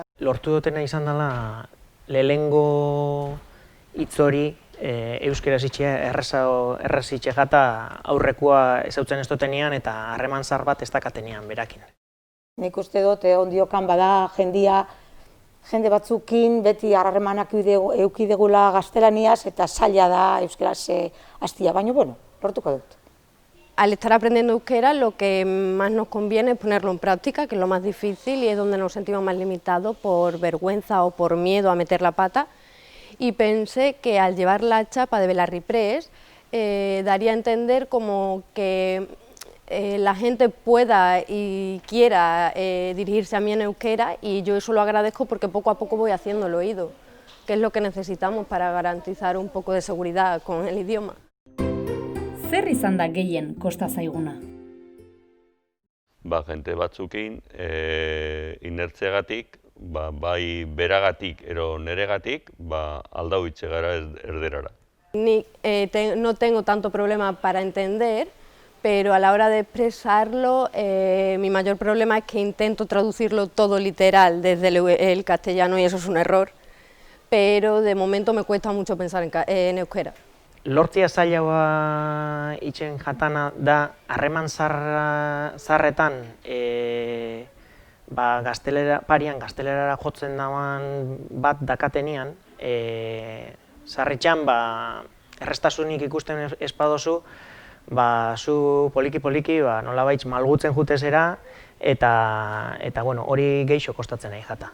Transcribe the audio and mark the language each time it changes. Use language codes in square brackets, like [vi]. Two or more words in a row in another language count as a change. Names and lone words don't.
[eu] Lortu dutena izan dela lehenengo hitz hori euskeraz itxia erraz itxegata aurrekoa ezautzen ez dutenean eta harreman zar bat ez dakatenean berakin. Nik uste dut ondiokan bada jende batzukin beti harremanak eukidegula gaztelaniaz eta zaila da euskeraz hastia, baina lortuko dut. [es] Al estar aprendiendo euskera, lo que más nos conviene es ponerlo en práctica, que es lo más difícil y es donde nos sentimos más limitados por vergüenza o por miedo a meter la pata. Y pensé que al llevar la chapa de Belarri Press daría a entender como que la gente pueda y quiera dirigirse a mí en euskera, y yo eso lo agradezco porque poco a poco voy haciendo el oído, que es lo que necesitamos para garantizar un poco de seguridad con el idioma. [eu] Zer izan da gehien kosta zaiguna? Jente batzukin inertziagatik, bai beragatik ero neregatik, aldau itxe gara erderara. [es] No tengo tanto problema para entender, pero a la hora de expresarlo, mi mayor problema es que intento traducirlo todo literal desde el castellano y eso es un error, pero de momento me cuesta mucho pensar en euskera. [eu] Lortzia zailagoa itxen jatana da, harreman zarretan, parian gaztelerara jotzen dagoen bat dakatenean, zarretxan errestasunik ikusten espadozu, zu poliki-poliki nolabaitz malgutzen jutezera, eta hori geixo kostatzen nahi jata.